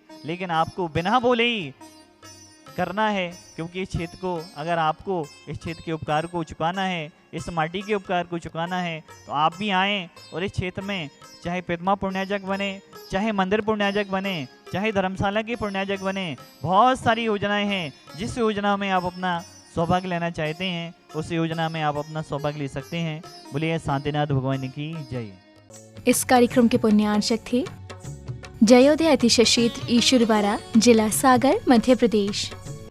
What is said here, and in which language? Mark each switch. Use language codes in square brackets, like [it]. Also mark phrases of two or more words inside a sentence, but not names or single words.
[hi] लेकिन आपको बिना बोले ही करना है, क्योंकि इस क्षेत्र को, अगर आपको इस क्षेत्र के उपकार को चुकाना है, इस माटी के उपकार को चुकाना है, तो आप भी आएँ और इस क्षेत्र में चाहे प्रतिमा पुण्याजक बने, चाहे मंदिर पुण्याजक बने, चाहे धर्मशाला के पुण्याजक बने। बहुत सारी योजनाएं हैं, जिस योजना में आप अपना सौभाग्य लेना चाहते हैं उस योजना में आप अपना सौभाग्य ले सकते हैं। बोलिए शांतिनाथ भगवान की जय। इस कार्यक्रम के पुण्यार्चक थे जयोदय अतिशय क्षेत्र ईश्वरवारा, जिला सागर, मध्य प्रदेश।